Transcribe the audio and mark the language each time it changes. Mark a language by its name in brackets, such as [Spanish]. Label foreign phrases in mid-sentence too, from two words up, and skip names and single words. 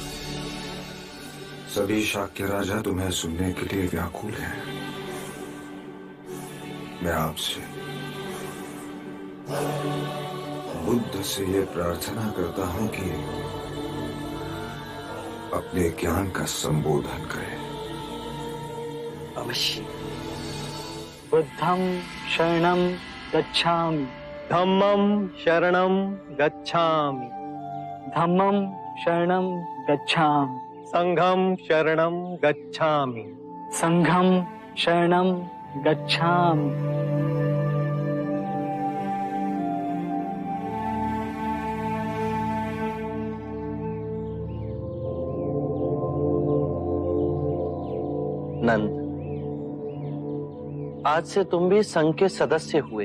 [Hindi] सभी शाक्य राजा तुम्हें सुनने के लिए व्याकुल हैं। मैं आपसे बुद्ध से ये प्रार्थना करता हूं कि अपने ज्ञान का संबोधन करें। अवश्य। [Pali] बुद्धं शरणं गच्छामि, धम्मं शरणं गच्छामि, धम्मं शरणं गच्छामि, संघम शरणम गच्छामि, संघं शरणं गच्छामि। [Hindi] नंद, आज से तुम भी संघ के सदस्य हुए।